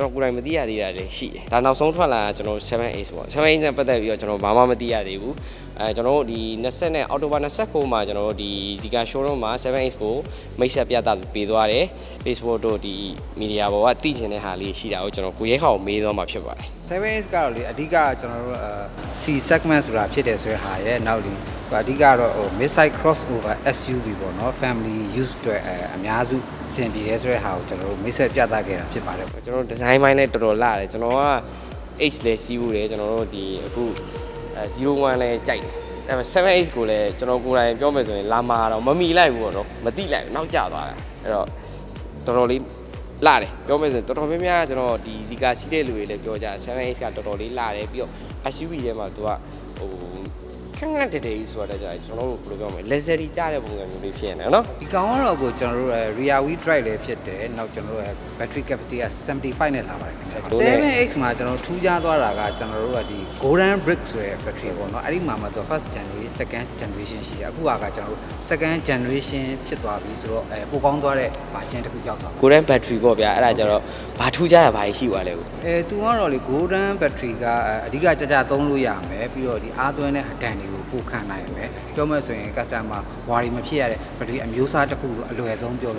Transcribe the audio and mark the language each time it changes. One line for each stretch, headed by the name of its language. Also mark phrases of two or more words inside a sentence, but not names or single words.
Burmese: တော်ကိုယ်တိုင်မသိရသေးတာလည်းရှိတယ်ဒါနောက်ဆုံးထွက်လာကျွန်တော် 7X ပေါ့ 7X နဲ့ပတ်သက်ပြီးတော့ကျွန်တော်ဘာမှမသိရသေးဘူးကျွန်တော်တို့ဒီ20နဲ့အောက်တိုဘာ29မှာကျွန်တော်တို့ဒီဒီက showroom မှာ 7X ကိုမိတ်ဆက်ပြသပေးသွားတယ် Facebook တို့ဒီမီဒီယာပေါ်ကသိချင်တဲ့ဟာလေးရှိတာကိုကျွန်တော်ကိုရဲခေါင်မေးတော့မှာဖြစ်ပါတယ် 7X ကတော့လေအဓိကကျွန်တော်တို့
English: C segment
Burmese: ဆိုတာဖြစ်တယ်ဆိုတဲ့ဟာရဲ့နောက်ဒီအဓိကတော့ဟို
English: mid-size crossover SUV
Burmese: ပေါ့နော်
English: family use
Burmese: အတွက်အများစုအဆင်ပြေတယ်ဆိုတဲ့ဟာကိုကျွန်တော်တို့မိတ်ဆက်ပြသခဲ့တာဖြစ်ပါတယ် ကျွန်တော် design ပိုင်းလည်းတော်တော်လာတယ်ကျွန်တော်က H လည်းစီးဘူးတယ်ကျွန်တော်တို့ဒီအခု01လည်းကြိုက်တယ်ဒါပေမဲ့ 7X ကိုလည်းကျွန်တော်ကိုယ်တိုင်ပြောမယ်ဆိုရင်လာမာတော့မမီလိုက်ဘူးပေါ့နော်မတိလိုက်ဘူးနောက်ကျသွားတယ်အဲ့တော့တော်တော်လေးလာတယ်ပြောမယ်ဆိုရင်တော်တော်များများကျွန်တော်ဒီဇီကာရှိတဲ့လူတွေလည်းပြောကြ 7X ကတော်တော်လေးလာတယ်ပြီးတော့ SUV ထဲမှာသူကဟိုခက်ခက်တဲဆိုတော့ကြာကျွန်တော်တို့ဘယ်လိုပြောမလဲ luxury ကြတဲ့ပုံစံမျိုးလေးဖြစ်နေတယ်နော် ဒီကောင်ကတော့ကိုကျွန်တော်တို့
English: rear wheel drive
Burmese: လည်းဖြစ်တယ်နောက်ကျွန်တော်တို့
English: battery capacity
Burmese: က75နဲ့လာပါတယ်ခင်ဗျာ 7X မှာကျွန်တော်ထူးခြားသွားတာကကျွန်တော်တို့ကဒီ
English: golden brick
Burmese: ဆိုတဲ့ battery ပေါ့နော်အဲ့ဒီမှာမှသူ
English: first generation second generation
Burmese: ရှိတယ်အခုကကျွန်တော်တို့
English: second generation
Burmese: ဖြစ်သွားပြီဆိုတော့ပိုကောင်းသွားတဲ့ version တစ်ခုရောက်သွား
English: golden battery
Burmese: ပေါ့ဗျာအဲ့ဒါကြတော့ဘာထူးခြားတာဘာရှိသွားလဲ သူကတော့လေ
English: golden battery
Burmese: ကအဓိကကြသုံးလို့ရမယ်ပြီးတော့ဒီအားသွင်းတဲ့ဟတန်တွေကိုပို့ခံနိုင်ရမယ်ပြောမှဆိုရင် customer ဝါရီမဖြစ်ရတဲ့ battery အမျိုးအစားတစ်ခုအလွယ်ဆုံးပြောလို့